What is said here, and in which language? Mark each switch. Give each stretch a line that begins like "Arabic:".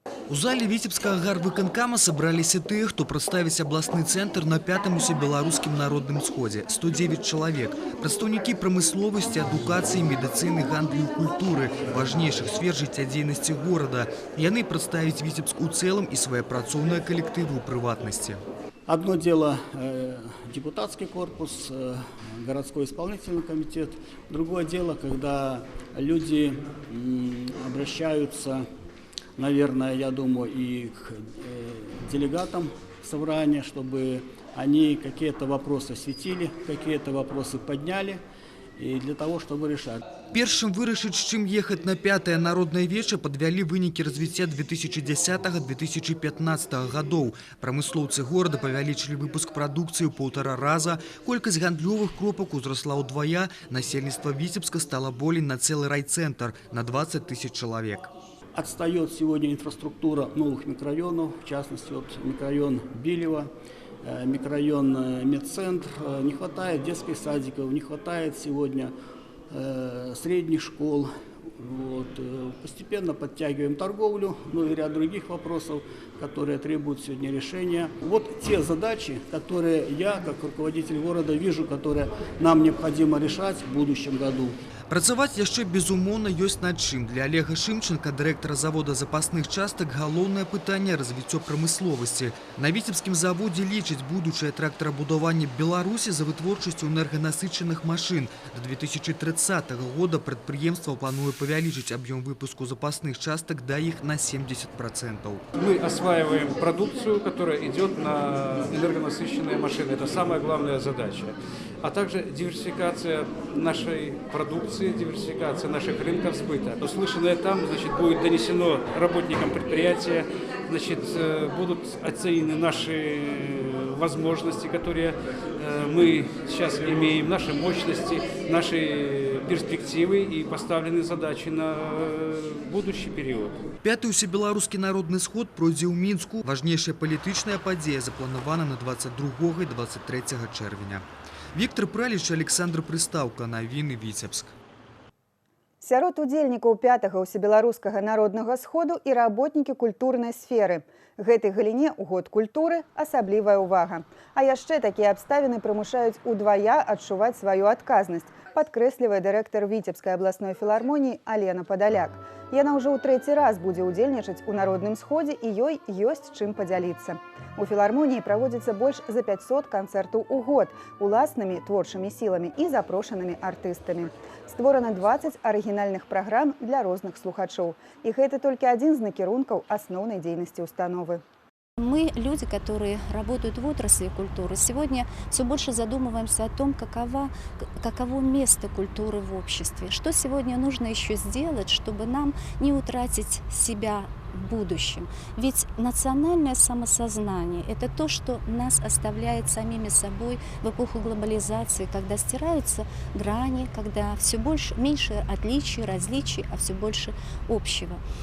Belarusian: У зале Витебского гарвыканкама собраліся тыя, хто прадставіць абласны цэнтр на 5-м усебеларускім народным сходзе. 109 чалавек. Прадстаўнікі прамысловасці, адукацыі, медыцыны, гандлю і культуры, важнейшых сфер жыццядзейнасці горада. Яны прадставіць Витебск у цэлым і свае працоўныя калектывы ў прыватнасці.
Russian: Одно дело депутатский корпус, городской исполнительный комитет. Другое дело, когда люди обращаются, наверное, я думаю, и к делегатам собрания, чтобы они какие-то вопросы осветили, какие-то вопросы подняли, и для того, чтобы решать.
Belarusian: Першым вырашыць, з чым ехаць на 5-е народнае веча, падвялі вынікі развіцця 2010-2015 гадоў. Прамыслоўцы горада павялічылі выпуск прадукцыі ў 1,5 раза, колькасць гандлёвых кропак узрасла ўдвая, насельніцтва Віцебска стала болей на цэлы райцэнтр, на 20 000 чалавек.
Russian: Отстает сегодня инфраструктура новых микрорайонов, в частности, вот микрорайон Билева, микрорайон Медцентр. Не хватает детских садиков, не хватает сегодня средних школ. Вот. Постепенно подтягиваем торговлю, ну и ряд других вопросов, которые требуют сегодня решения. Вот те задачи, которые я, как руководитель города, вижу, которые нам необходимо решать в будущем году.
Belarusian: Працаваць яшчэ безумоўна ёсць над чым. Для Олега Шымченка, дырэктара завода запасных частак, галоўнае пытанне развіццё прамысловасці. На Віцебскім заводзе лічаць будучае трактарабудаванне Беларусі за вытворчасцю энерганасычаных машын. До 2030 года прадпрыемства плануе павялічыць аб'ём выпуску запасных частак да іх на 70%.
Russian: Мы осваиваем продукцию, которая идет на энергонасыщенные машины. Это самая главная задача. А также диверсификация нашей продукции, диверсификация наших рынков сбыта. Услышанное там, значит, будет донесено работникам предприятия, значит, будут оценены наши возможности, которые мы сейчас имеем, наши мощности, наши перспективы и поставлены задачи на будущий период.
Belarusian: 5-й усебеларускі народны сход пройдзе ў Мінску. Важнейшая палітычная падзея запланавана на 22 і 23 чэрвеня. Віктор Праліч, Александр Прыстаўка, навіны Віцебск. Сярод удзельнікаў 5-го ўсебеларускага народнага сходу і работнікі культурнай сферы. Гэтай галіне ў год культуры асаблівая ўвага. А яшчэ такія абставіны прымушаюць удвая адчуваць сваю адказнасць, падкрэслівае дырэктар Віцебскай абласной філармоніі Алена Падаляк. Яна ўжо ў 3-й раз будзе ўдзельнічаць у народным сходзе і ёй ёсць чым падзяліцца. У філармоніі праводзіцца больш за 500 канцэртаў у год уласнымі творчымі сіламі і запрошанымі артыстамі. Створана 20 арыгінальных праграм для розных слухачоў. І гэта толькі адзін з накірункаў асноўнай дзейнасці установы.
Russian: Мы, люди, которые работают в отрасли культуры, сегодня все больше задумываемся о том, каково место культуры в обществе. Что сегодня нужно еще сделать, чтобы нам не утратить себя в будущем. Ведь национальное самосознание – это то, что нас оставляет самими собой в эпоху глобализации, когда стираются грани, когда все меньше отличий, различий, а все больше общего.